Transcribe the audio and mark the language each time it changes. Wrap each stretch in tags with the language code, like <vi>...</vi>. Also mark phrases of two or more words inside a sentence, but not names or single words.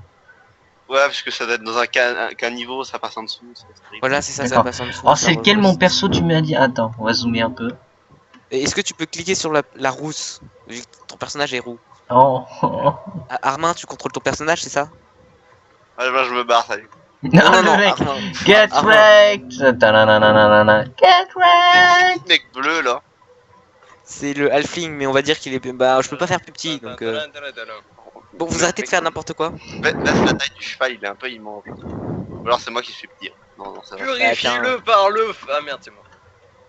<fr>Ouais, parce que ça doit être dans un caniveau, ça passe en dessous. C'est terrible. Voilà, c'est ça, ça D'accord. passe en dessous. Alors ça c'est lequel remonte. mon perso tu m'as dit? Attends, on va zoomer un peu. Et est-ce que tu peux cliquer sur la rousse vu que ton personnage est roux. Oh. Ah, Armin, tu contrôles ton personnage, c'est ça? Ah, bah, je me barre, salut. Non, le mec. Armin.</fr> <en>Get</en> <fr>Armin.</fr> <en>wrecked. Ta-na-na-na-na-na. Get wrecked.</en> <fr>Le mec bleu là. C'est le halfling, mais on va dire qu'il est. Bah, je peux pas faire plus petit, donc. Bon, vous arrêtez de faire n'importe quoi. Baisse la taille du cheval, il est un peu immense. Ou alors c'est moi qui suis petit. Non, ça va. Purifie-le par le feu. Ah merde, c'est moi.</fr>